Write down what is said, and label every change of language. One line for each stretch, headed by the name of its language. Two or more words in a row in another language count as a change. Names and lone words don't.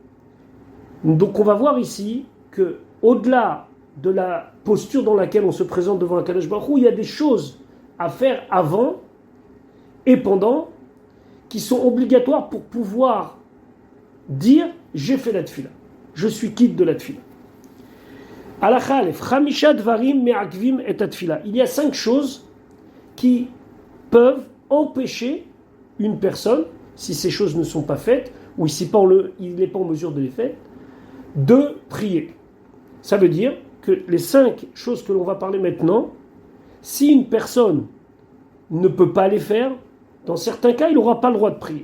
French: Donc on va voir ici que au-delà de la posture dans laquelle on se présente devant un
Hebrew: Kadosh Baruch Hu,
French: il y a des choses à faire avant et pendant qui sont obligatoires pour pouvoir dire j'ai fait la tfila, je suis quitte de la tfila.
Hebrew: Halakha alef, chamisha dvarim me'akvim et tfila.
French: Il y a 5 choses qui peuvent empêcher une personne, si ces choses ne sont pas faites, ou si il n'est pas en mesure de les faire, de prier. Ça veut dire que les 5 choses que l'on va parler maintenant, si une personne ne peut pas les faire, dans certains cas, il n'aura pas le droit de prier.